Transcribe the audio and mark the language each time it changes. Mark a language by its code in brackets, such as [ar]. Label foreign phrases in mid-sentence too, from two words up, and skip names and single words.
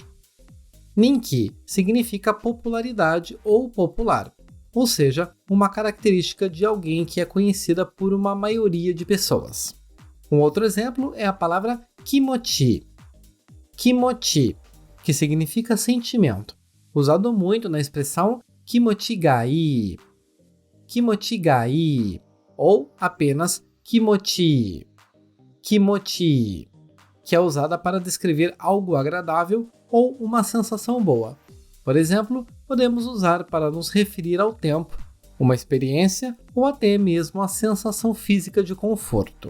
[pt] Ninki significa popularidade ou popular, ou seja, uma característica de alguém que é conhecida por uma maioria de pessoas. Um outro exemplo é a palavra kimochi. Kimochi, que significa sentimento, usado muito na expressão [ja] 気持ちがいい. 気持ちがいい, [pt] ou apenas kimochi. Kimochi, que é usada para descrever algo agradável ou uma sensação boa. Por exemplo, podemos usar para nos referir ao tempo, uma experiência ou até mesmo a sensação física de conforto.